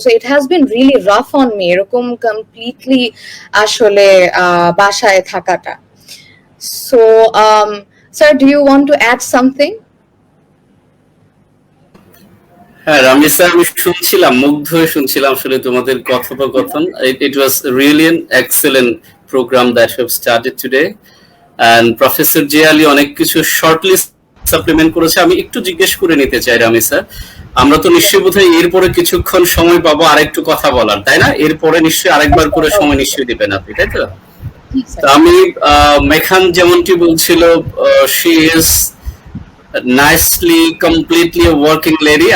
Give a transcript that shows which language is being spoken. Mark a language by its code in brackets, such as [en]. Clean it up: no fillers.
[en] so it has been really rough on me [bn] এরকম completely আসলে বাসায় থাকাটা। [en] So sir, do you want to add something? [bn] হ্যাঁ রামিসা, আমি শুনছিলাম, মুগ্ধ হয়ে শুনছিলাম আসলে তোমাদের কথোপকথন। [en] It was really an excellent program that you have started today, and Professor J. [bn] Ali অনেক কিছু শর্টলি সাপ্লিমেন্ট করেছে। আমি একটু জিজ্ঞেস করে নিতে চাই রামিসা, আমরা তো নিশ্চয়ই বোধহয় এরপরে কিছুক্ষণ সময় পাবো আরেকটু কথা বলার, তাই না? এরপরে নিশ্চয়ই আরেকবার করে সময় নিশ্চয়ই দিবেন আপনি, তাই তো? আমি মেখান যেমনটি বলছিল, [en] she is nicely completely working lady.